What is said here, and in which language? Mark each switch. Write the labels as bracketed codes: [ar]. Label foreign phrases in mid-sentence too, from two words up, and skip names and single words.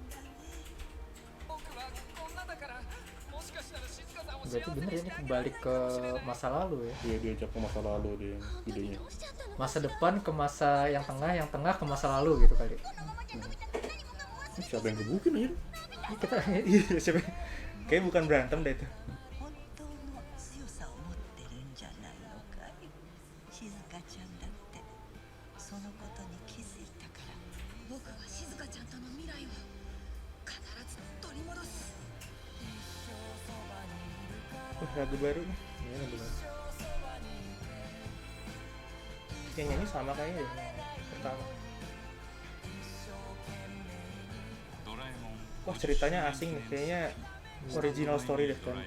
[id] Berarti bener ya, ini kembali ke masa lalu ya. dia diajak ke masa lalu dia videonya. Masa depan ke masa yang tengah ke masa lalu gitu kali. Ini siapa yang gebukin aja? Ini kita Iya, siapa? Kayaknya bukan berantem deh itu. [ja] 強さを持ってるんじゃないのかい。静香ちゃんだってそのことに気づいたから。僕は静香ちゃんとの未来を必ず取り戻す。 [id] Lagu baru nih. Iya, bener. Yang nyanyi sama kayaknya deh, yang pertama. Wah, ceritanya asing nih, kayaknya [en] original story [id] deh kan.